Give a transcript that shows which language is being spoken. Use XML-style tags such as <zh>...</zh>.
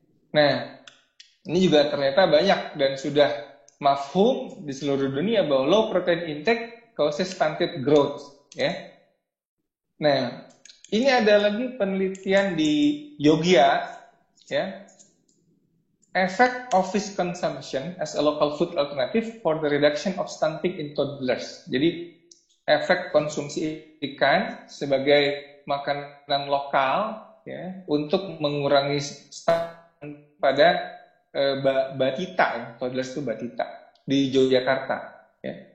<id>Nah, ini juga ternyata banyak dan sudah mafhum di seluruh dunia bahwa</id> <en>low protein intake causes stunted growth</en> <id>ya. Nah, ini ada lagi penelitian di Yogyakarta ya.</id> <en>Effect of fish consumption as a local food alternative for the reduction of stunting in toddlers.</en> <id>Jadi efek konsumsi ikan sebagai makanan lokal ya untuk mengurangi stunting pada batita ya, toddlers itu batita di Yogyakarta ya.</id>